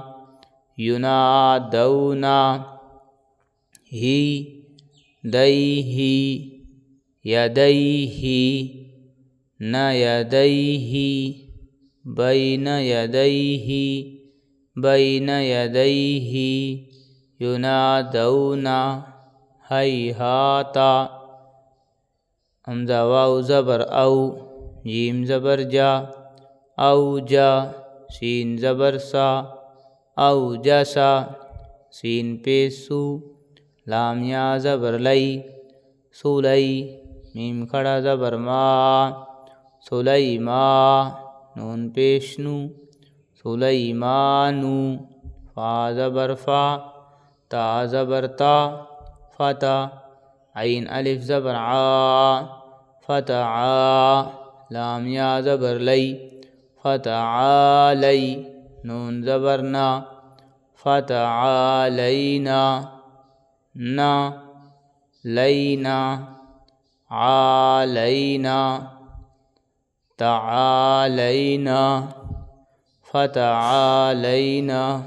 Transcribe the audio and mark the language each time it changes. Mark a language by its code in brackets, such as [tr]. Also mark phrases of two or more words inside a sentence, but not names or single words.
[ar] ینادونا ہی دیہ یدیہ نہ یدیہ بین یدیہ بین یدیہ [ur] ینادونا ہیہاتا حمزہ واو زبر او جیم زبر جا او جا سین زبر سا او جسا سین پیش سو لام یا زبر لئی سولی میم کھڑا زبر ما سلیما نون پیش نو سلیمانو فا زبر فا تا زبر تا فتا عین الف زبر عا فتعا لام یا زبر لئی فتعالی نون زبر نا [ar] فتعالینا نا لینا عالینا تعالینا فتعالینا